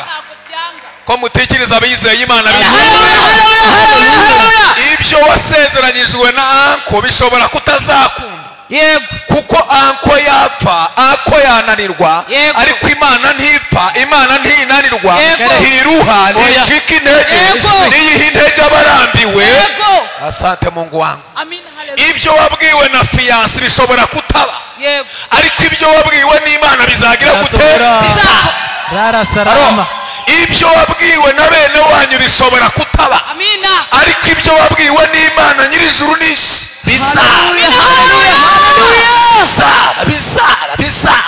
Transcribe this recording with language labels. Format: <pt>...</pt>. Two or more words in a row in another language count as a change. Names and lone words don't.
<rw>Ko mutekereza abizeye Imana ibyo wasezeranyijwe na anko bishobora kutazakunda. Yego. Kuko anko yapfa, anko yananirwa, ariko Imana ntipfa, Imana ntinanirwa, ntiruha, nicika intege, niyiha intege abarambiwe.</rw> <sw>Asante Mungu wangu.</sw> <rw>Ibyo wabwiwe na fiyanse bishobora kutaba, ariko ibyo wabwiwe n'Imana bizagira gute? Bizaba. Ibyo wabwiwe na bene wanyu bishobora kutaba, ariko ibyo wabwiwe n'Imana nyir'ijuru n'isi bizaba.</rw>